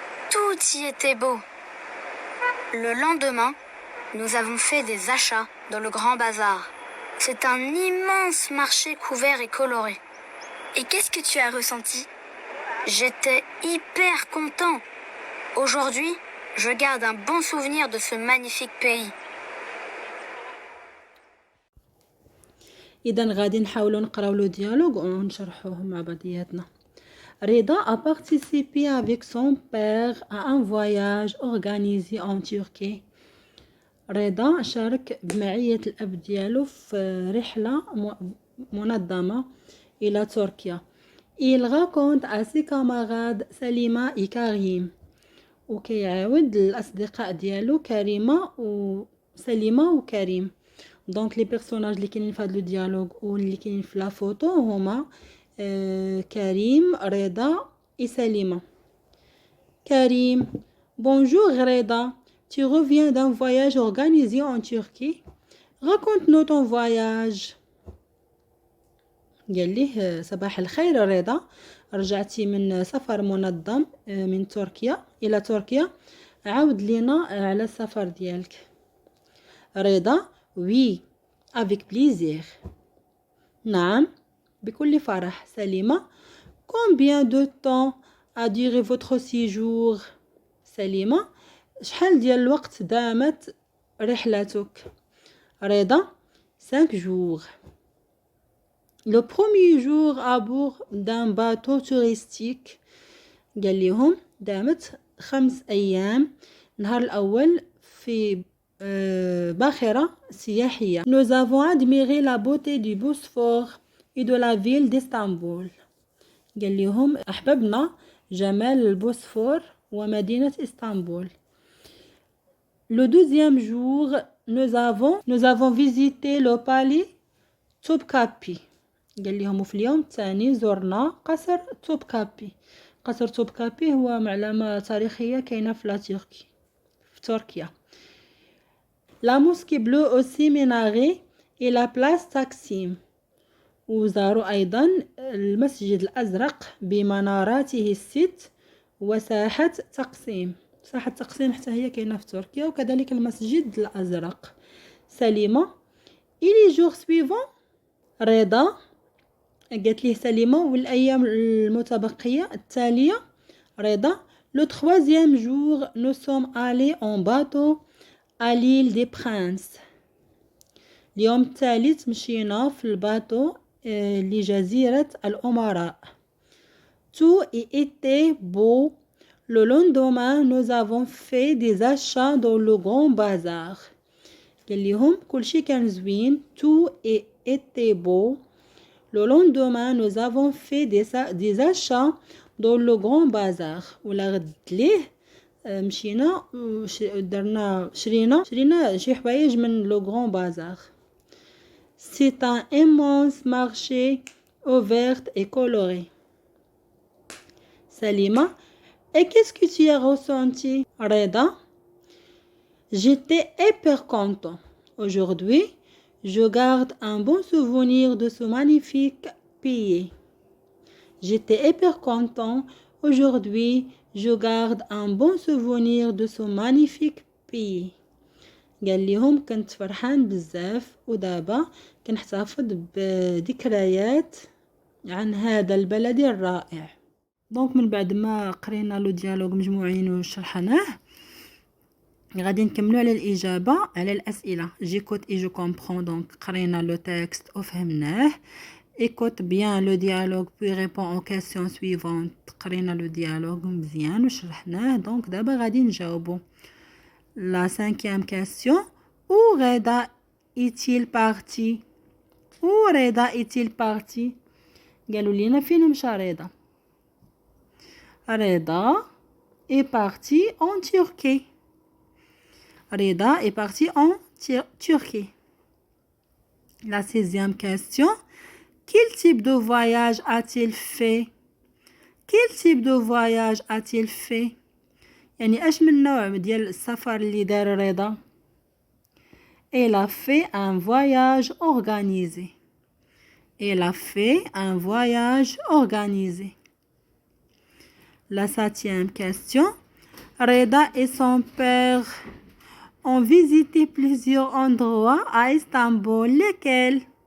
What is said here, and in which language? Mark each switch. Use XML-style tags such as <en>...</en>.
<fr>Tout y était beau. Le lendemain, nous avons fait des achats dans le Grand Bazar. C'est un immense marché couvert et coloré. Et qu'est-ce que tu as ressenti? J'étais hyper content. Aujourd'hui, je garde un bon souvenir de ce magnifique pays.</fr> <ar>إذا غادي نحاولوا نقراو لو ديالوغ ونشرحوه مع بعضياتنا.</ar> <fr>Reda a participé avec son père à un voyage organisé en Turquie.</fr> <ar>رضا شارك بمعية الأب ديالو في رحلة منظمة إلى تركيا.</ar> <fr>Il raconte à ses camarades Salima et Karim.</fr> <ar>وكيعاود الأصدقاء ديالو كريمة وسليمة وكريم. دونك لي بيرسوناج اللي كاينين في هذا لو ديالوج واللي كاينين في لا فوتو هما كريم رضا et Salima.</ar> <fr>Karim, bonjour Reda, tu reviens d'un voyage organisé en Turquie. Raconte-nous ton voyage.</fr> <ar>قال ليه صباح الخير رضا، رجعتي من سفر منظم من تركيا إلى تركيا، عاود لينا على السفر ديالك.</ar> <fr>رضا oui avec plaisir.</fr> <ar>نعم بكل فرح.</ar> <fr>سليمة combien de temps a duré votre séjour.</fr> <ar>سليمة شحال ديال الوقت دامت رحلتك.</ar> <fr>رضا 5 jours. Le premier jour à bord d'un bateau touristique.</fr> <ar>قال لهم دامت 5 أيام. النهار الأول في باخرة سياحية.</ar> <fr>Nous avons admiré la beauté du Bosphore et de la ville d'Istanbul.</fr> <ar>قال لهم أحببنا جمال البوسفور ومدينة إسطنبول.</ar> <fr>Le deuxième jour, nous avons visité le palais Topkapi.</fr> <ar>قال لهم في اليوم الثاني زرنا قصر توبكابي. قصر توبكابي هو معلمة تاريخية كاينة في تركيا.</ar> <fr>La mosquée bleue au séminaire et la place Taksim.</fr> <ar>وزاروا أيضا المسجد الأزرق بمناراته الست وساحة تقسيم. ساحة تقسيم حتى هي كاينة في تركيا، وكذلك المسجد الأزرق.</ar> <fr>سليمة et les jours suivants.</fr> <ar>رضا قالت ليه سليمة والأيام المتبقية التالية.</ar> <fr>رضا le troisième jour nous sommes allés en bateau à l'île des Princes.</fr> <ar>اليوم الثالث مشينا في الباطو لجزيرة الأمراء.</ar> <fr>Tout était beau. Le lendemain nous avons fait des achats dans le grand bazar.</fr> <ar>قال لهم كل شيء كان زوين.</ar> <fr>Tout était beau. Le lendemain nous avons fait des achats dans le grand bazar.</fr> <ar>ولا غد ليه مشينا درنا شرينا شي حوايج من لو غران بازار.</ar> <fr>C'est un immense marché ouvert et coloré. Salima, et qu'est-ce que tu as ressenti? Reda, j'étais hyper content. Aujourd'hui, je garde un bon souvenir de ce magnifique pays. J'étais hyper content. Aujourd'hui, je garde un bon souvenir de ce magnifique pays.</fr> <ar>قال لهم كنت فرحان بزاف ودابا كنحتفظ بذكريات عن هذا البلد الرائع. دونك من بعد ما قرينا لو ديالوج مجموعين وشرحناه غادي نكملوا على الإجابة على الأسئلة.</ar> <fr>جيكوت اي جو كومبرون.</fr> <ar>دونك قرينا لو تكست وفهمناه.</ar> <fr>écoute bien le dialogue puis réponds aux questions suivantes.</fr> <ar>قرينا لو ديالوج مزيان وشرحناه. دونك دابا غادي نجاوبو.</ar> <fr>La 5e question. Où Reda est-il parti? Où Reda est-il parti?</fr> <ar>قالوا لينا فين مشى رضا.</ar> <fr>رضا est parti en Turquie. Reda est parti en Turquie. La 6e question. Quel type de voyage a-t-il fait? Quel type de voyage a-t-il fait?</fr> <ar>يعني اش من نوع ديال السفر اللي دار رضا.</ar> <fr>Elle a fait un voyage organisé. Elle a fait un voyage organisé. La 7e question. Reda et son père ont visité plusieurs endroits à Istanbul. Lesquels?</fr>